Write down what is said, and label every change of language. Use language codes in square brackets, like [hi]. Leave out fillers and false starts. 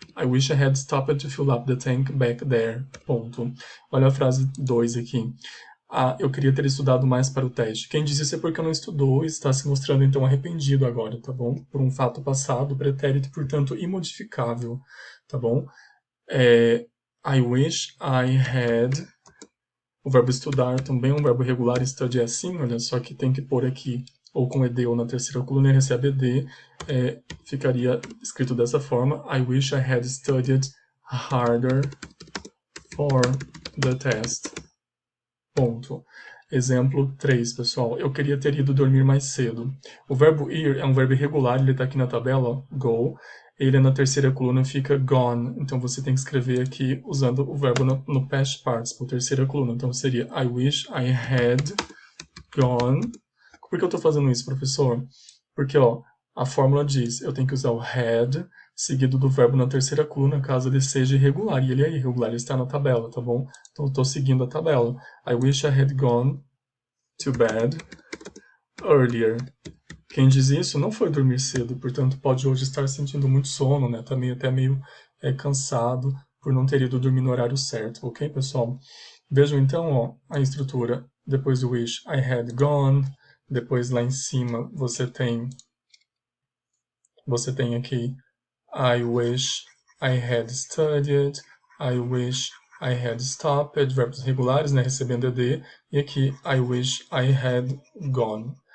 [en] I wish I had stopped to fill up the tank back there. [pt] Ponto. Olha a frase 2 aqui. Eu queria ter estudado mais para o teste. Quem diz isso é porque não estudou e está se mostrando então arrependido agora, tá bom? Por um fato passado, pretérito, portanto, imodificável, tá bom? [en] I wish I had. O verbo estudar também é um verbo regular, study é assim, olha só que tem que pôr aqui, ou com ed ou na terceira coluna, recebe ed, ficaria escrito dessa forma: I wish I had studied harder for the test. [pt] Ponto. Exemplo 3, pessoal. Eu queria ter ido dormir mais cedo. O verbo ir é um verbo irregular, ele está aqui na tabela, ó, go. Ele na terceira coluna fica gone. Então você tem que escrever aqui usando o verbo no past participle, terceira coluna. Então seria [en] I wish I had gone. [pt] Por que eu estou fazendo isso, professor? Porque ó, a fórmula diz, eu tenho que usar o had seguido do verbo na terceira coluna, caso ele seja irregular. E ele é irregular, ele está na tabela, tá bom? Então eu estou seguindo a tabela. [en] I wish I had gone to bed earlier. [pt] Quem diz isso não foi dormir cedo, portanto pode hoje estar sentindo muito sono, né? Tá até meio cansado por não ter ido dormir no horário certo, ok, pessoal? Vejam então, ó, a estrutura. Depois do [en] wish, I had gone. [pt] Depois lá em cima você tem aqui [en] I wish I had studied. I wish I had stopped. [pt] Verbos regulares, né? Recebendo ed. E aqui [en] I wish I had gone.